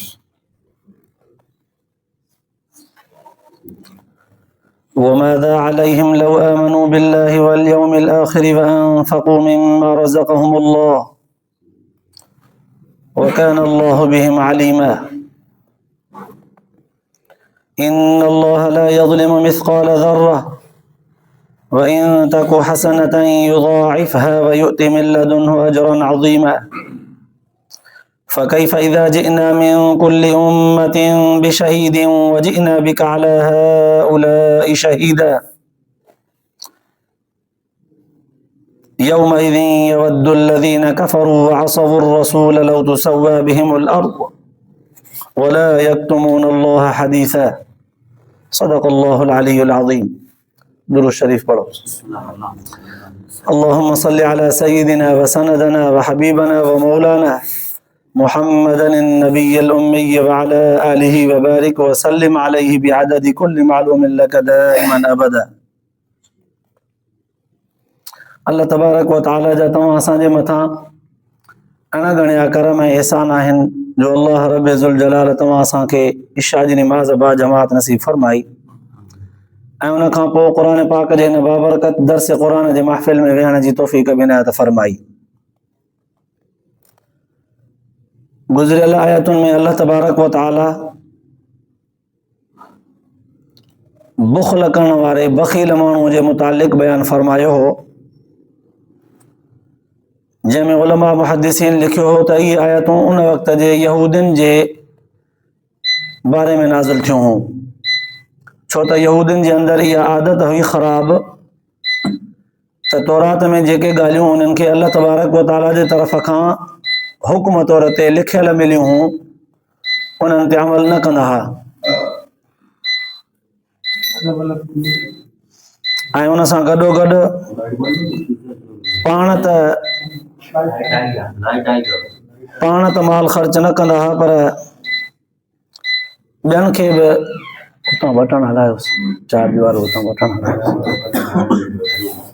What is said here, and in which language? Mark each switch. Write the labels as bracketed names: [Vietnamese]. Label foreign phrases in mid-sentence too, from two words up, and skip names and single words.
[Arabic] وماذا عليهم لو آمنوا بالله واليوم الآخر وأنفقوا مما رزقهم الله وكان الله بهم عليما. إن الله لا يظلم مثقال ذرة وإن تك حسنة يضاعفها ويؤت من لدنه أجرا عظيما. فكيف إذا جئنا من كل أمة بشهيد وجئنا بك على هؤلاء شهيدا. يومئذ يود الذين كفروا وعصوا الرسول لو تسوى بهم الأرض ولا يكتمون الله حديثا. صدق الله العلي العظيم. [Urdu] درود شریف پڑھو. [Arabic] اللهم صل على سيدنا وسندنا وحبيبنا ومولانا محمد النبي الأمي وعلى آله وبارك وسلم عليه بعدد كل معلوم لك دائما أبدا. [Sindhi] अल्लाह तबारक व तआला जा तमाम असांजे मथां अणगणिया करम ऐं एहसान आहिनि जो अल्लाह रब ज़ुल जलाल तमाम असांखे इशा जी नमाज़ बा जमात नसीब फरमाई ऐं उन खां पोइ क़ुरान पाक जे हिन बाबरकत दर्स क़ुरान जे महफ़िल में वेहण जी तौफ़ीक़ बि इनायत फरमाई। गुज़िरियल आयतुनि में अल्लाह तबारक व तआला बुख़्ल करण वारे बख़ील माण्हूअ जे मुतालिक़ बयानु फरमायो हो, जंहिंमें उलमा मुहद्दिसीन लिखियो हो त इहे आयतूं उन वक़्त जे यहूदियुनि जे बारे में नाज़िल थियूं हुयूं, छो त यहूदियुनि जे अंदरि इहा आदत हुई ख़राब त तौरात में जेके ॻाल्हियूं उन्हनि खे अल्लाह तबारक व तआला जे तरफ़ खां हुक्म तौर ते लिखियल मिलियूं हुयूं उन्हनि ते अमल न कंदा हुआ ऐं उन सां गॾोगॾु पाण त माल ख़र्च न कंदा हुआ पर ॿियनि खे बि हुतां बटण हलायोसि चार्ज वारो हुतां बटण हलायोसि।